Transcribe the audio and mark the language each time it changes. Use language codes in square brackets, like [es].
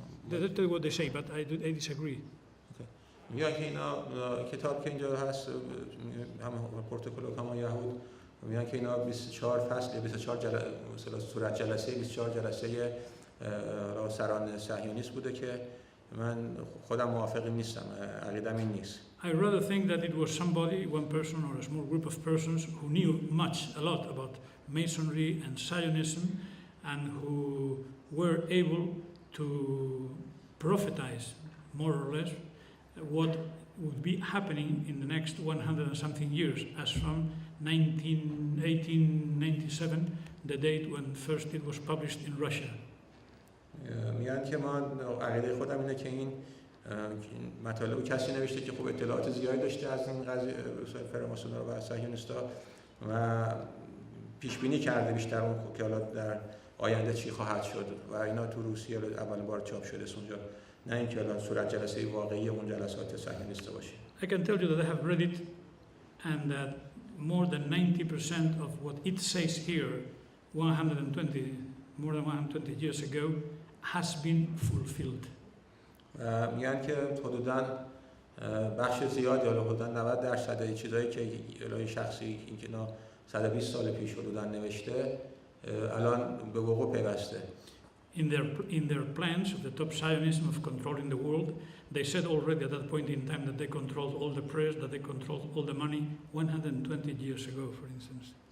[en] That's what they say, but I disagree. [fa] میگن که اینا کتاب که اینجا هست هم پروتکل حکمای یهود میگن که اینا 24 فصل 24 مثلا صورت جلسه 24 جلسه سران صهیونیست بوده که من خودم موافق نیستم، عقیدم این نیست. [en] I rather think that it was somebody, one person or a small group of persons who knew a lot about Masonry and Zionism, and who were able to prophesize more or less what would be happening in the next 100 and something years, as from 1897, the date when first it was published in Russia. [fa] میگن که من عقیده خودم اینه که این مطالب کسی نوشته که خب اطلاعات زیادی داشته از این قضیه فراماسونرها و صهیونیست‌ها و پیش بینی کرده بیشتر اون که حالا در آینده چی خواهد شد و اینا تو روسیه اولین بار چاپ شده اونجا، نه اینکه الان صورت جلسه واقعی اون جلسات صهیونیسته باشه. [en] I can tell you that I have read it and that more than 90% of what it says here more than 120 years ago has been fulfilled. [fa] میگن که حدوداً بخش زیادی حدوداً 90% چیزایی که الهی شخصی این که 120 سال پیش حدوداً نوشته الان به وقوع پیوسته. [en] In their plans of the top Zionism of controlling the world, they said already at that point in time that they controlled all the press, that they controlled all the money 120 years ago, for instance.